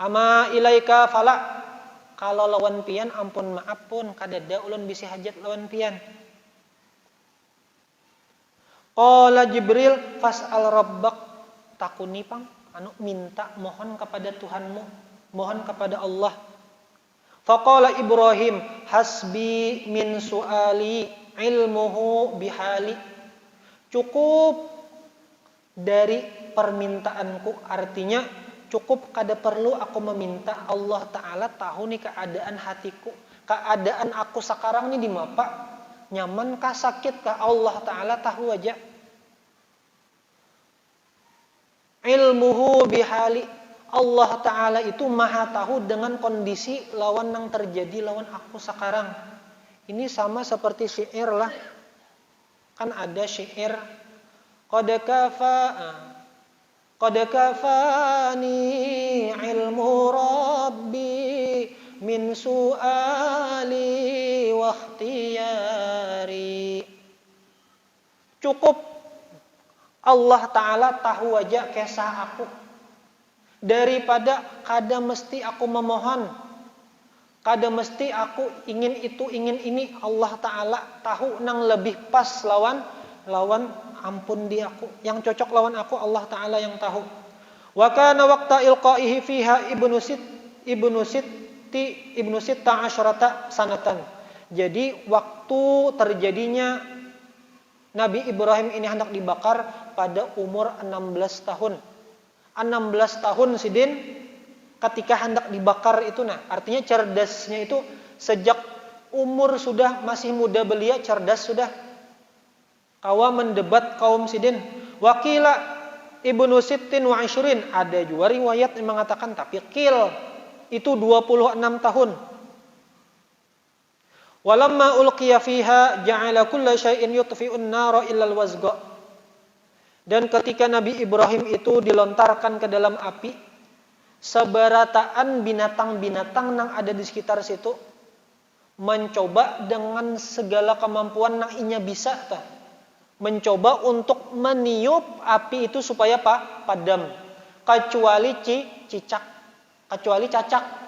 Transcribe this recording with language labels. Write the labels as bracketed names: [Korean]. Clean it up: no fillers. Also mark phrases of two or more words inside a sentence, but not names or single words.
[Arabic] أما إليك فلا, [Banjar] kalau lawan pian ampun maaf pun kadada ulun bisi hajat lawan pian. [Arabic] قال جبريل فاسأل ربك, [Banjar] takuni pang minta mohon kepada Tuhanmu, mohon kepada Allah. [Arabic] فقال إبراهيم حسبي من سؤالي علمه بحالي. [Banjar] Cukup dari permintaanku, artinya cukup kada perlu aku meminta, Allah Ta'ala tahu nih keadaan hatiku, keadaan aku sekarang nih di mapa, nyaman kah sakit kah, Allah Ta'ala tahu aja. [Arabic] علمه بحالي, [Banjar] Allah Ta'ala itu maha tahu dengan kondisi lawan yang terjadi lawan aku sekarang. Ini sama seperti syair lah, kan ada syair [Arabic] قد كفاني علم ربي من سؤالي واختياري. [Banjar] Cukup Allah Ta'ala tahu aja kisah aku, daripada kada mesti aku memohon, kada mesti aku ingin itu ingin ini. Allah Ta'ala tahu nang lebih pas lawan ampun di aku, yang cocok lawan aku Allah Ta'ala yang tahu. [Arabic] وكان وقت إلقائه فيها ابن ست عشرة سنة. [Banjar] Jadi waktu terjadinya Nabi Ibrahim ini hendak dibakar pada umur 16 tahun. 16 tahun sidin ketika hendak dibakar itu, nah artinya cerdasnya itu sejak umur sudah masih muda belia cerdas sudah. Kawa mendebat kaum sidin. [Arabic] وقيل ابن ست وعشرين, [Banjar] ada juga riwayat yang mengatakan tapi qil itu 26 tahun. [Arabic] ولما ألقي فيها جعل كل شيء يطفئون النار إلا الوزغ. [Banjar] Dan ketika Nabi Ibrahim itu dilontarkan ke dalam api, seberataan binatang-binatang yang ada di sekitar situ mencoba dengan segala kemampuan yang inya bisa mencoba untuk meniup api itu supaya padam, kecuali cicak, kecuali cacak.